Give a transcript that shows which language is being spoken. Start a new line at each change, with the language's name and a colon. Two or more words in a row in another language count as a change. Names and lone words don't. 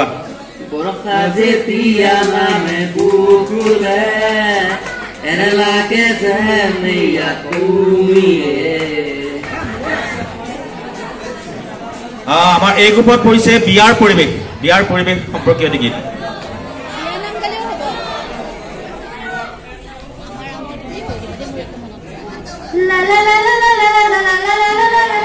Assamese: বৰষা যেতিয়া নামে বুকুলে এনে লাগে যেন ইয়াত তুমিয়ে। আমাৰ এই গ্ৰুপত পৰিছে বিয়াৰ পৰিৱেশ। বিয়াৰ পৰিৱেশ সম্পৰ্কীয় গীত। লা লা লা লা লা লা লা লা লা লা লা